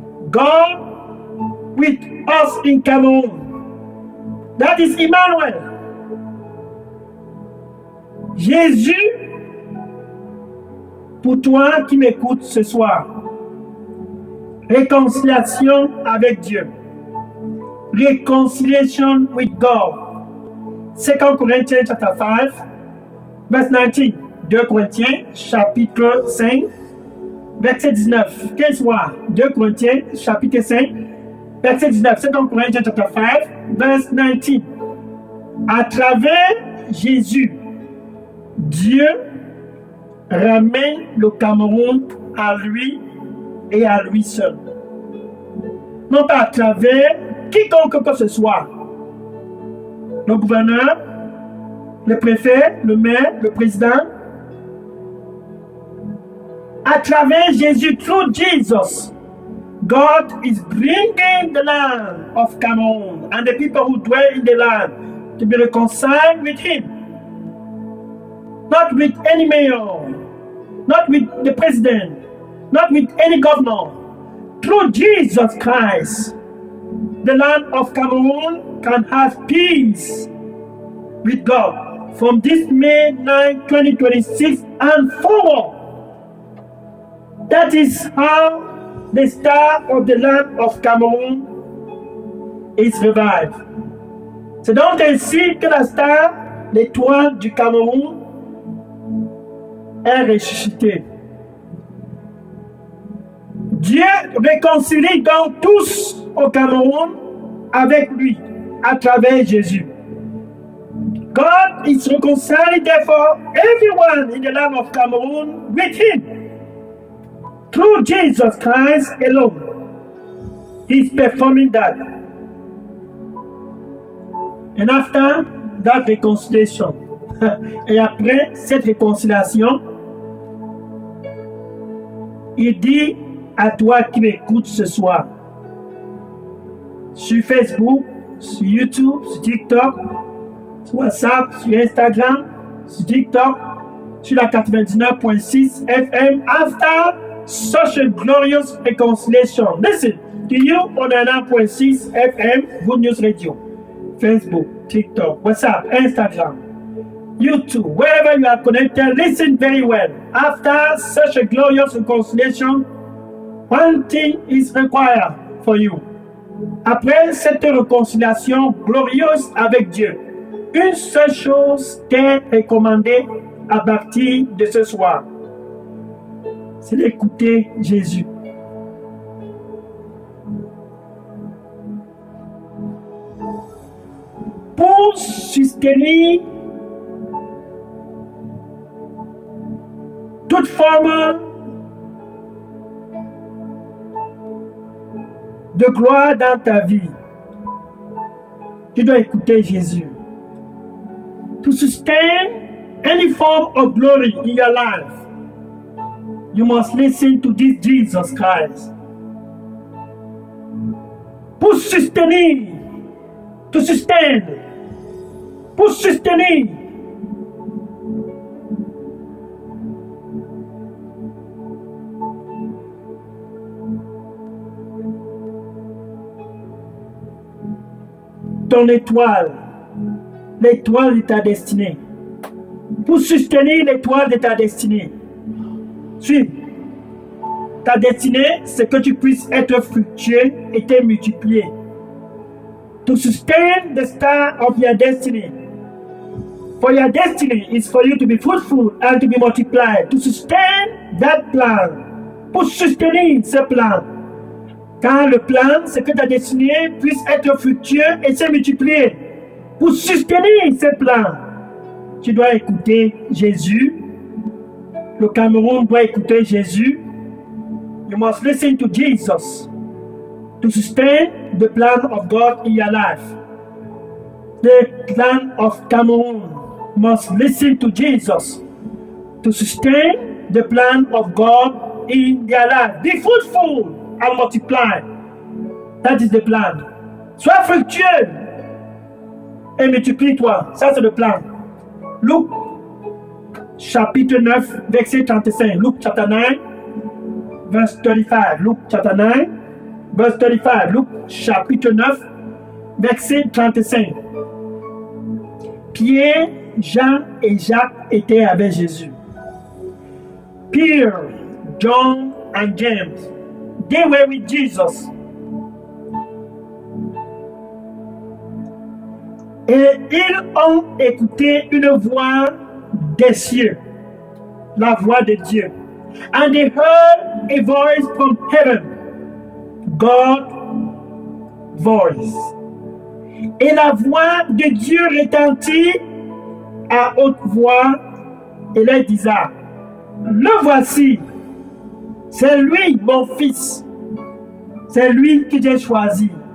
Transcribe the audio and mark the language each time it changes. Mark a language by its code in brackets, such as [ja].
[en] God with us in Cameroun. That is Emmanuel. [fr] Jésus, pour toi qui m'écoutes ce soir, réconciliation avec Dieu. [en] Reconciliation with God. 2 Corinthians chapter 5, verse 19. [fr] 2 Corinthiens chapitre 5, verset 19. Quel soir? 2 Corinthiens chapitre 5, verset 19. [en] 2 Corinthians chapter 5, verse 19. [fr] À travers Jésus, Dieu ramène le Cameroun à lui et à lui seul. Non pas à travers quiconque que ce soit. Le gouverneur, le préfet, le maire, le président. À travers Jésus, [en] through Jesus, God is bringing the land of Cameroon and the people who dwell in the land to be reconciled with Him. Not with any mayor, not with the president, not with any governor. Through Jesus Christ, the land of Cameroon can have peace with God from this May 9, 2026 and forward. That is how the star of the land of Cameroon is revived. [fr] C'est donc ainsi que la star, l'étoile du Cameroun, est ressuscitée. Dieu réconcilie donc tous au Cameroun avec lui à travers Jésus. [en] God is reconciling therefore everyone in the land of Cameroon with Him. Through Jesus Christ alone. He's performing that. And after that reconciliation, [fr] et après cette réconciliation, il dit à toi qui m'écoutes ce soir, sur Facebook, sur YouTube, sur TikTok, sur WhatsApp, sur Instagram, sur TikTok, sur la 99.6 FM, [en] after such a glorious reconciliation. Listen to you on the 9.6 FM, Good News Radio, Facebook, TikTok, WhatsApp, Instagram, YouTube, wherever you are connected, listen very well. After such a glorious reconciliation, one thing is required for you. [fr] Après cette réconciliation glorieuse avec Dieu, une seule chose t'est recommandée à partir de ce soir, c'est d'écouter Jésus. soutenir toute forme de gloire dans ta vie, tu dois écouter Jésus. [en] To sustain any form of glory in your life, you must listen to this Jesus Christ. [fr] Pour soutenir, [en] to sustain, [fr] pour soutenir, ton étoile, l'étoile de ta destinée. Pour soutenir l'étoile de ta destinée. Suis. Ta destinée, c'est que tu puisses être fructueux et te multiplier. [en] To sustain the star of your destiny. For your destiny is for you to be fruitful and to be multiplied. To sustain that plan. [fr] Pour soutenir ce plan. Car le plan, c'est que ta destinée puisse être fructueux et se multiplier. Pour soutenir ce plan, tu dois écouter Jésus. Le Cameroun doit écouter Jésus. [en] You must listen to Jesus to sustain the plan of God in your life. The plan of Cameroon must listen to Jesus to sustain the plan of God in their life. Be fruitful and multiply. That is the plan. [fr] Sois fructueux et multiplie-toi. Ça, c'est le plan. Luc, chapitre 9, verset 35. [en] Luc, chapter 9, verse 35. Luc, chapter 9, verse 35. [fr] Luc, chapitre 9, verset 35. Pierre, Jean et Jacques étaient avec Jésus. [en] Peter, John and James, they were with Jesus. [fr] Et ils ont écouté une voix des cieux, la voix de Dieu. [en] And they heard a voice from heaven, God's voice. [fr] Et la voix de Dieu retentit à haute voix et leur disait, le voici, c'est lui mon fils, c'est lui que j'ai choisi.